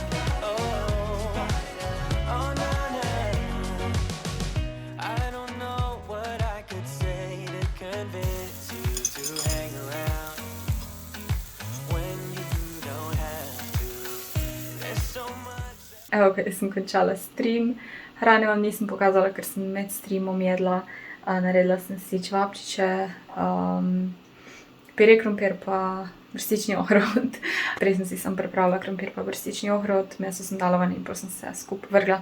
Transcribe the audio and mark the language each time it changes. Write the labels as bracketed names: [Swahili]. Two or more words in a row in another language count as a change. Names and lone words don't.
[English] Oh, oh, nah, nah. I don't know what I could say to convince you to hang around when you don't have to. There's so much. [Slovenian] Evo ga, jaz sem končala stream. Hrane vam nisem pokazala, ker sem med streamom jedla. Naredila sem si čevapčiče, pire krompir pa brstični ohrovt. Prej sem si sam pripravila krompir pa brstični ohrovt, meso sem dala ven in potem sem se skupaj vrgla.